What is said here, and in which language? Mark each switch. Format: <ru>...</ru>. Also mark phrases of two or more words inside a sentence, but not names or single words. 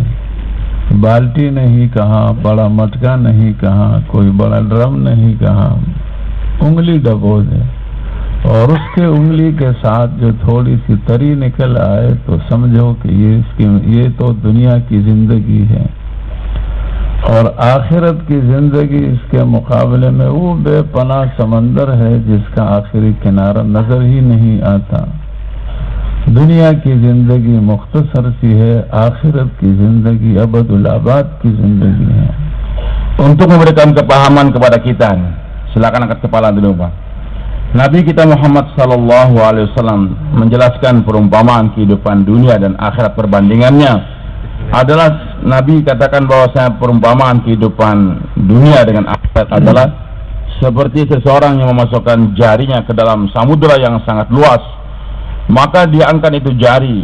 <ur>بالٹی نہیں کہا، بڑا مٹکا نہیں کہا، کوئی بڑا ڈرم نہیں کہا، انگلی ڈبو دے اور اس کے انگلی کے ساتھ جو تھوڑی سی تری نکل آئے تو سمجھو کہ یہ تو دنیا کی زندگی ہے اور آخرت کی زندگی اس کے مقابلے میں وہ بے پناہ سمندر ہے جس کا آخری کنارہ نظر ہی نہیں آتا. دنیا کی زندگی مختصر سی ہے، آخرت کی زندگی ابد الآباد کی زندگی ہے.</ur> <id>Untuk memberikan kepahaman kepada kita, silakan angkat kepala dulu Pak. Nabi kita Muhammad</id> <ar>صلى الله عليه وسلم</ar> <id>menjelaskan perumpamaan kehidupan dunia dan akhirat, perbandingannya adalah Nabi katakan bahwasanya perumpamaan kehidupan dunia dengan akhirat adalah seperti seseorang yang memasukkan jarinya ke dalam samudera yang sangat luas, maka dia angkat itu jari.</id>